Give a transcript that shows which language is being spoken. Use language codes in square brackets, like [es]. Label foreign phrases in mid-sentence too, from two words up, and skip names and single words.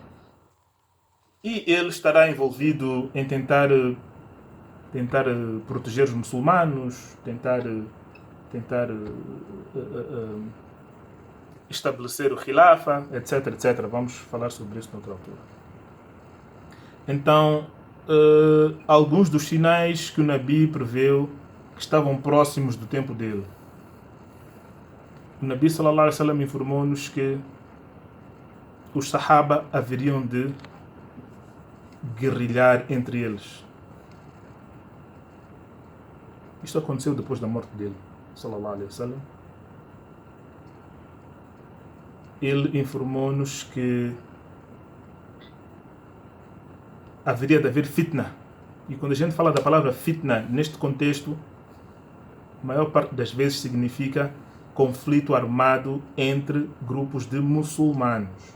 [pt] E ele estará envolvido em tentar proteger os muçulmanos, tentar estabelecer o Khilafa, etc, etc. Vamos falar sobre isso noutra altura. Então, alguns dos sinais que o Nabi preveu que estavam próximos do tempo dele. O Nabi [ar] صلى الله عليه وسلم [pt] informou-nos que os Sahaba haveriam de guerrilhar entre eles. Isto aconteceu depois da morte dele, [ar] صلى الله عليه وسلم. [pt] Ele informou-nos que haveria de haver fitna. E quando a gente fala da palavra fitna neste contexto, a maior parte das vezes significa conflito armado entre grupos de muçulmanos.